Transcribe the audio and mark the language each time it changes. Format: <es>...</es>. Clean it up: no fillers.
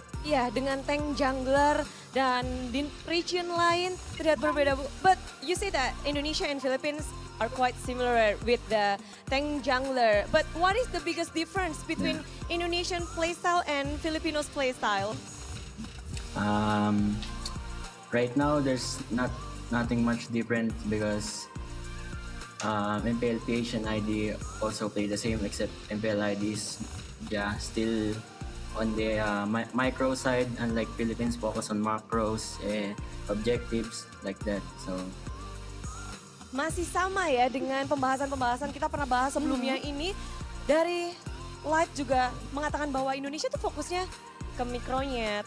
<id>Iya, dengan tank jungler dan di region lain terlihat berbeda.</id> <en>But you say that Indonesia and Philippines are quite similar with the tank jungler. But what is the biggest difference between Indonesian playstyle and Filipinos playstyle? Right now, there's nothing much different because MPL PH and ID also play the same, except MPL IDs, still on the micro side, unlike Philippines focus on macros, objectives, like that. So</en> <id>masih sama ya dengan pembahasan-pembahasan kita pernah bahas sebelumnya ini. Dari Light juga mengatakan bahwa Indonesia tuh fokusnya ke mikronya.</id>